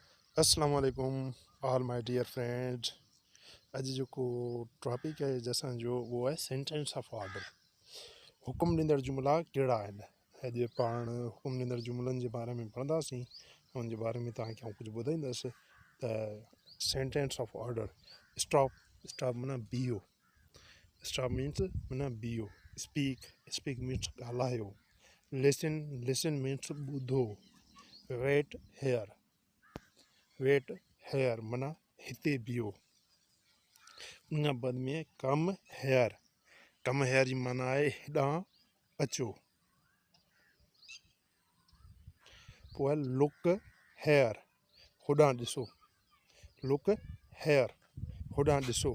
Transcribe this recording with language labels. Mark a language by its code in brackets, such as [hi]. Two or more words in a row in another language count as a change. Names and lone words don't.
[ar] السلام علیکم [en] all my dear friends. [sd] अॼु जेको टॉपिक आहे असांजो उहो आहे [en] sentence of order. [sd] हुकुम ॾींदड़ जुमिला कहिड़ा आहिनि। अॼु पाण हुकुम ॾींदड़ जुमिलनि जे बारे में पढ़ंदासीं, उन जे बारे में तव्हांखे आउं कुझु ॿुधाईंदुसि। त [en] sentence of order, stop, stop [sd] माना बीहो, [en] stop means [sd] माना बीहो, [en] speak means [sd] ॻाल्हायो, [en] listen means [sd] ॿुधो, [en] wait here [sd] माना हिते बीहो। उन बाद में [en] come here [sd] जी माना आहे हेॾां अचो। पोइ [en] look here, [sd] होॾां ॾिसो, [en] look here [sd] होॾां ॾिसो।